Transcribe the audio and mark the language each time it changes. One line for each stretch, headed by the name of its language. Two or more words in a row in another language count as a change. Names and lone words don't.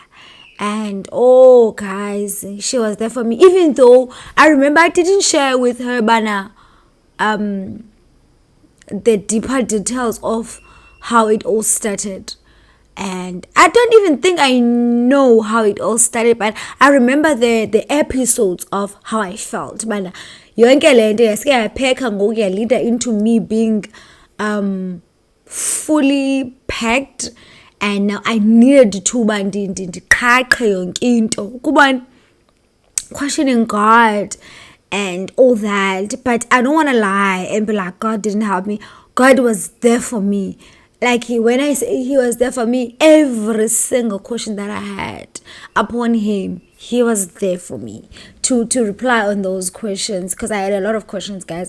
English: And oh guys, she was there for me, even though I remember I didn't share with her bana the deeper details of how it all started. And I don't even think I know how it all started, but I remember the episodes of how I felt. But
Xhosa: yonke lento yaske yapheka ngoku yalida
English: into me being fully packed, and now I needed to
Xhosa: ndiqhaqhe yonke into kuba
English: questioning God and all that. But I don't want to lie and be like, God didn't help me. God was there for me. Like when I say he was there for me, every single question that I had upon him, he was there for me to reply on those questions, because I had a lot of questions, guys.